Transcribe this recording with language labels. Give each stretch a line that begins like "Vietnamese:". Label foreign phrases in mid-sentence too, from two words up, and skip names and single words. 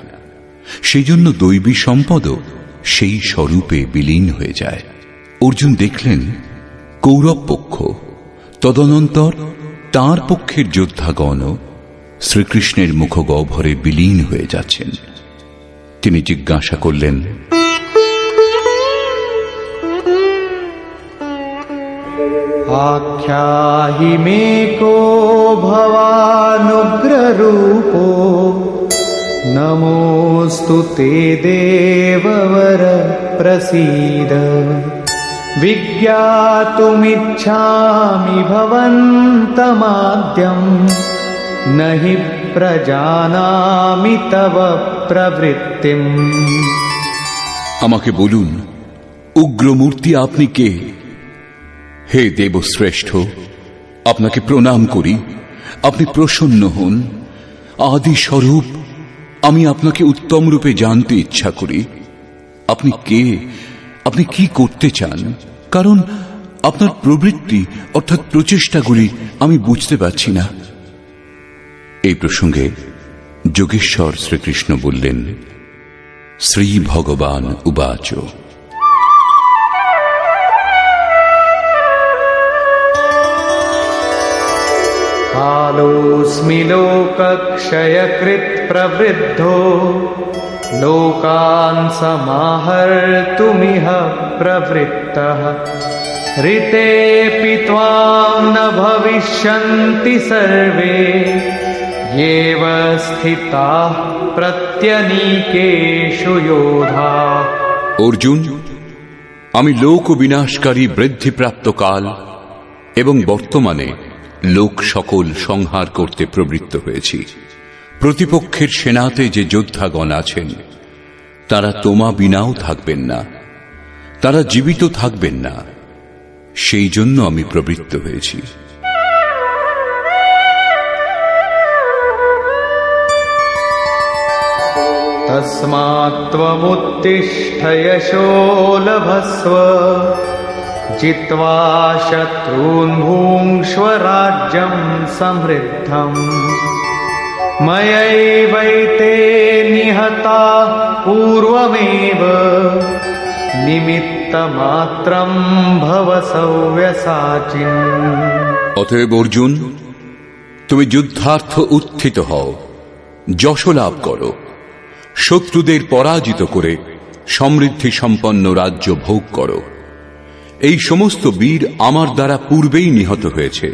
Bangla: সেই জন্য দৈবী সম্পদও সেই স্বরূপে বিলীন হয়ে যায়। অর্জুন দেখলেন কৌরব পক্ষ, তদনন্তর তাঁর পক্ষের যোদ্ধাগণ শ্রীকৃষ্ণের মুখগহ্বরে বিলীন হয়ে যাচ্ছেন। তিনি জিজ্ঞাসা করলেন,
Sanskrit: आख्याहि मे को भवानुग्ररूपो नमोऽस्तु ते देववर प्रसीद विज्ञातुमिच्छामि भवन्तमाद्यं न हि प्रजानामि तव प्रवृत्तिम्।
Bangla: আমাকে বলুন উগ্রমূর্তি আপনি কে? হে দেবশ্রেষ্ঠ, আপনাকে প্রণাম করি, আপনি প্রসন্ন হন। আদি স্বরূপ, আমি আপনাকে উত্তম রূপে জানতে ইচ্ছা করি। আপনি কে, আপনি কি করতে চান? কারণ আপনার প্রবৃত্তি অর্থাৎ প্রচেষ্টাগুলি আমি বুঝতে পারছি না। এই প্রসঙ্গে যোগেশ্বর শ্রীকৃষ্ণ বললেন,
Sanskrit: শ্রী ভগবান উবাচ, कालोऽस्मि लोकक्षयकृत् प्रवृद्धो लोकान् समाहर्तुमिह प्रवृत्तः ऋतेऽपि त्वां न भविष्यन्ति सर्वे येव स्थिताः प्रत्यनीकेषु योधा।
Bangla: অর্জুন, আমি লোক বিনাশকারী বৃদ্ধিপ্রাপ্ত কাল এবং বর্তমানে লোক সকল সংহার করতে প্রবৃত্ত হয়েছি। প্রতিপক্ষের সেনাতে যে যোদ্ধাগণ আছেন তারা তোমা বিনাও থাকবেন না, তারা জীবিত থাকবেন না, সেই জন্য আমি প্রবৃত্ত হয়েছি।
Sanskrit: तस्मात् त्वमुत्तिष्ठ यशो लभस्व जित्वा शत्रून् भुङ्क्ष्व राज्यं समृद्धम् मयैवैते निहताः पूर्वमेव निमित्तमात्रं भव सव्यसाचिन्।
Bangla: অতএব অর্জুন, তুমি যুদ্ধার্থ উত্থিত হও, যশ লাভ করো, শত্রুদের পরাজিত করে সমৃদ্ধি সম্পন্ন রাজ্য ভোগ করো। এই সমস্ত বীর আমার দ্বারা পূর্বেই নিহত হয়েছে।